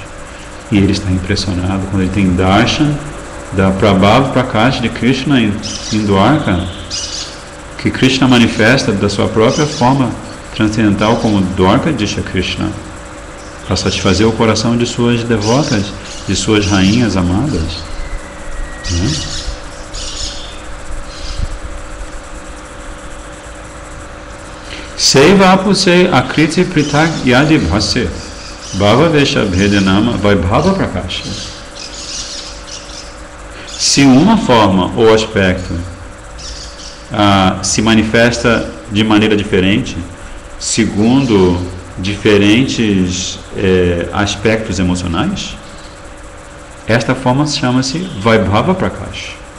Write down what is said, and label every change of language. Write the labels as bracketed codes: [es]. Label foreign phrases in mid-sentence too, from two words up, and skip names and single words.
[pt] E ele está impressionado quando ele tem darshan da Prabhava Prakash de Krishna em Dwarka, que Krishna manifesta da sua própria forma transcendental como Dwarka Disha Krishna, para satisfazer o coração de suas devotas, de suas rainhas amadas. [bn] সেই বপু সে আকৃতি পৃথক যদি ভাসে ভাবাবেশ ভেদে নাম বৈভব প্রকাশ. [pt] Se uma forma ou aspecto se manifesta de maneira diferente, segundo diferentes aspectos emocionais, esta forma chama-se Vaibhava Prakash.